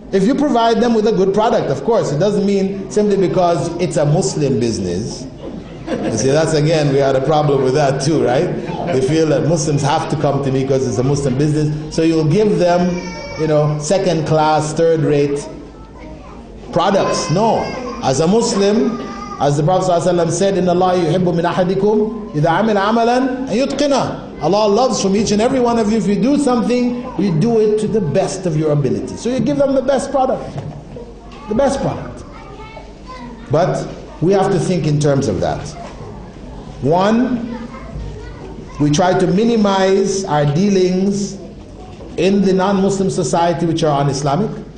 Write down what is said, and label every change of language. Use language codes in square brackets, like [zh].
[en] If you provide them with a good product, of course. It doesn't mean simply because it's a Muslim business. You see, that's again, we had a problem with that too, right? They feel that Muslims have to come to me because it's a Muslim business. So you'll give them, you know, second class, third rate products. No. As a Muslim, as the Prophet ﷺ said, [ar] إِنَّ اللَّهَ يُحِبُّ مِنْ أَحَدِكُمْ إِذَا عَمِلَ عَمَلًا أَن يُتْقِنَهُ. [en] Allah loves from each and every one of you, if you do something, you do it to the best of your ability. So you give them the best product. The best product. But we have to think in terms of that. One, we try to minimize our dealings in the non-Muslim society which are un-Islamic.